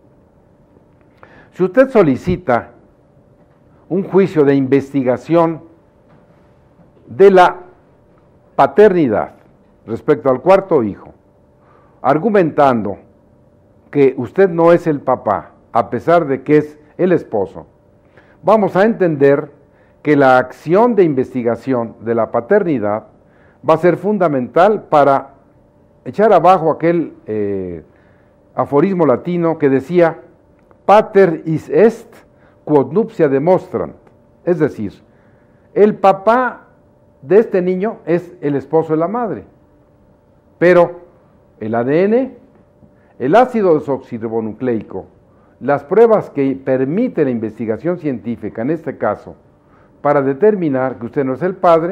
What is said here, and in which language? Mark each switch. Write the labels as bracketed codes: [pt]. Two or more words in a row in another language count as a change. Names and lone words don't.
[es] Si usted solicita un juicio de investigación de la paternidad respecto al cuarto hijo, argumentando que usted no es el papá, a pesar de que es el esposo, vamos a entender que la acción de investigación de la paternidad va a ser fundamental para echar abajo aquel aforismo latino que decía [la] pater is est quod nuptia demonstrant, [es] es decir, el papá de este niño es el esposo de la madre, pero el ADN, el ácido desoxirribonucleico, las pruebas que permite la investigación científica en este caso para determinar que usted no es el padre,